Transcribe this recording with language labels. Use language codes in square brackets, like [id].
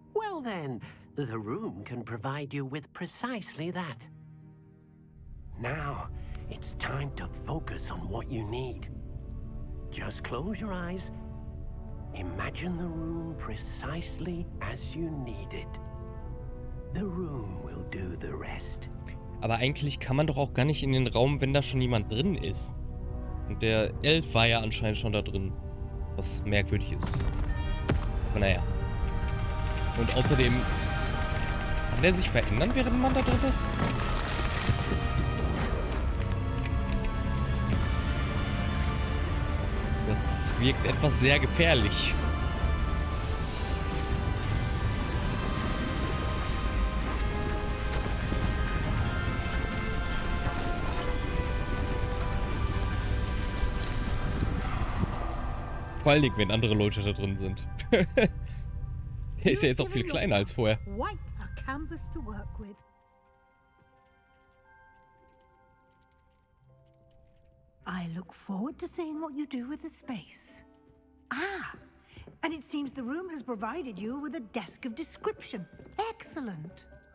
[en] Well then, the room can provide you with precisely that. Now, it's time to focus on what you need. Just close your eyes. Imagine the room precisely as you need it. The room will do the rest. [de] Aber eigentlich kann man doch auch gar nicht in den Raum, wenn da schon jemand drin ist. Und der Elf war ja anscheinend schon da drin. Was merkwürdig ist. Aber naja. Und außerdem... Kann der sich verändern, während man da drin ist? Das wirkt etwas sehr gefährlich. Vor allen Dingen, wenn andere Leute da drin sind. Der ist ja jetzt auch viel kleiner als vorher. [en] Quite a canvas to work with. I look forward to seeing what you do with the space. Ah, and it seems the room has provided you with a desk of description. Excellent.